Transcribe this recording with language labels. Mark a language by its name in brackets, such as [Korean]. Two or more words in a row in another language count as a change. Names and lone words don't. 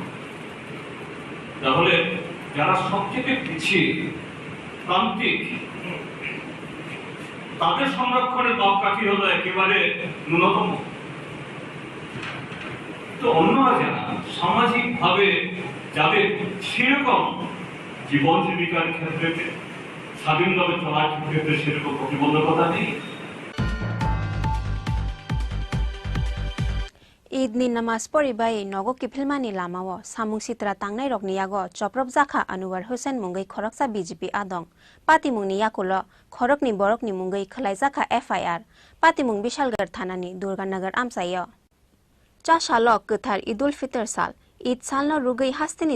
[Bangla] তাহলে যারা সবচেয়ে পিছিয়ে প্রান্তিক, তাদের সংরক্ষণের মাপকাঠি হলো একেবারে ন্যূনতম। তো অন্যরা যারা সামাজিক ভাবে যাদের সেরকম জীবন জীবিকার ক্ষেত্রে স্বাধীনভাবে চলার ক্ষেত্রে সেরকম প্রতিবন্ধকতা নেই। [Kok Borok] ईद नि नमाज पढ़िबाय नगो किफिलमानि लामाओ सामुं सित्रा तांनाय रकनि यागो चप्रब जाखा अनुवार हुसैन मुंगै खरकसा बीजेपी आदं पातिमुंनि याकुल खरकनि बरकनि मुंगै खलाय जाखा FIR पातिमुं बिशालगढ़ थानानि दुर्गानगर आमसायो चाशालो गोथार ईदुल फितर साल ईद सालनो रुगै हास्तिनि